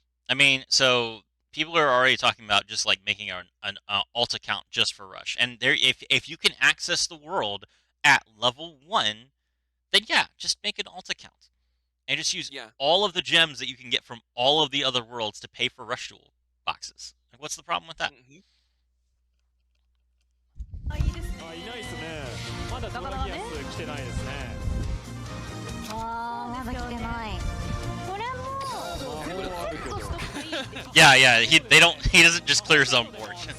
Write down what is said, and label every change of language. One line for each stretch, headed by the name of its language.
English: I mean, so people are already talking about just like making an alt account just for Rush, and there, if you can access the world at level 1, then yeah, just make an alt account and just use all of the gems that you can get from all of the other worlds to pay for Rush Duel boxes. Like, what's the problem with that?
Japanese: いないですね。まだドラギアス来てないですね。あーまだ来てないこれも
English: Yeah, he doesn't just clear his own board.